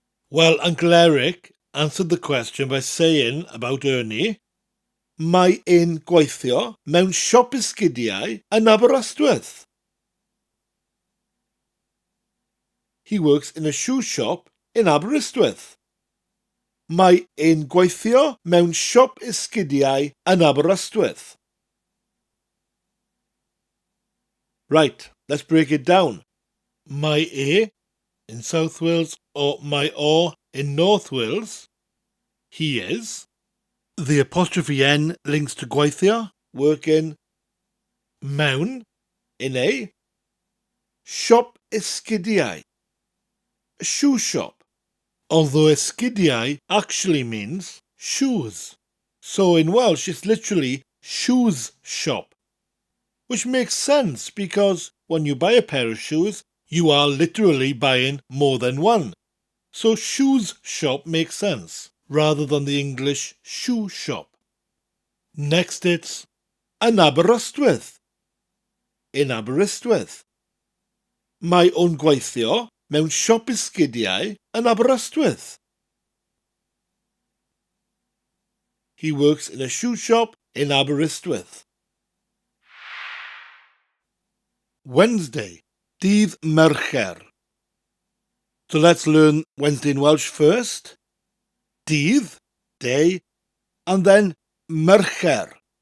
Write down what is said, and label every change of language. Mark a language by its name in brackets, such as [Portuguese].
[English] Well, Uncle Eric answered the question by saying about Ernie, [Welsh] mae e'n gweithio mewn siop esgidiau yn Aberystwyth. [English] He works in a shoe shop in Aberystwyth. [Welsh] Mae e'n gweithio mewn siop esgidiau yn Aberystwyth. [English] Right, let's break it down. [Welsh] Mae e [English] in South Wales or [Welsh] mae o [English] in North Wales. He is. The apostrophe N links to gweithio, working. Mewn, in a. [Welsh] Siop esgidiau, [English] a shoe shop. Although esgidiau actually means shoes. So in Welsh it's literally shoes shop. Which makes sense because when you buy a pair of shoes, you are literally buying more than one. So shoes shop makes sense, rather than the English shoe shop. Next it's [Welsh] yn Aberystwyth. [English] In Aberystwyth. [Welsh] Mae o'n gweithio mewn siop esgidiau yn Aberystwyth. [English] He works in a shoe shop in Aberystwyth. Wednesday, [Welsh] dydd Mercher. [English] So let's learn Wednesday in Welsh first. Dydd, day, and then Mercher.